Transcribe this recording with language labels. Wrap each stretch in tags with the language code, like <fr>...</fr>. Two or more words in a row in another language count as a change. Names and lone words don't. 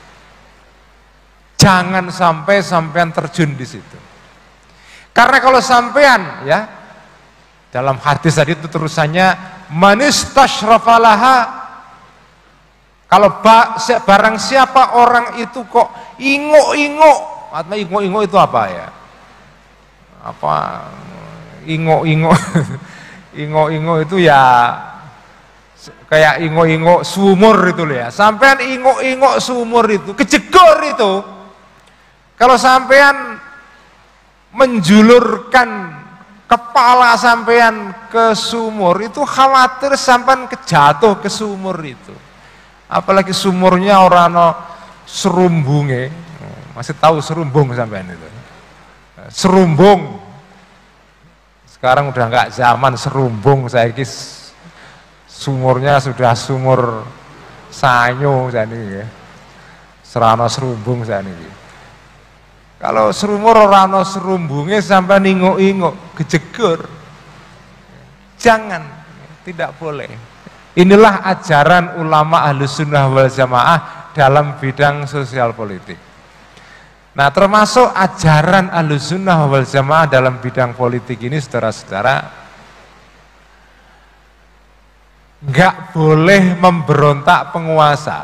<id>Jangan sampai sampean terjun di situ. Karena kalau sampean ya, dalam hadis tadi itu terusannya manistasyrafalaha, kalau barang siapa orang itu kok ingok-ingok, atau ingok-ingok itu apa ya? Apa ingok-ingok? Ingok-ingok itu ya kayak ingok-ingok sumur itu loh ya. Sampean ingok-ingok sumur itu, kejegor itu. Kalau sampean menjulurkan kepala sampean ke sumur itu khawatir sampean kejatuh ke sumur itu. Apalagi sumurnya orang serumbunge. Masih tahu serumbung sampean itu? Serumbung. Sekarang udah enggak zaman serumbung, saya sumurnya sudah sumur sanyo jane ya. Serana serumbung jane. Kalau sumur</id> <jv>ora ana serumbunge</jv> <id>sampai ingok-ingok, kejegur. Jangan, tidak boleh. Inilah ajaran ulama Ahlussunnah wal Jamaah dalam bidang sosial politik. Nah, termasuk ajaran Ahlussunnah wal Jamaah dalam bidang politik ini, saudara-saudara, enggak boleh memberontak penguasa.</id>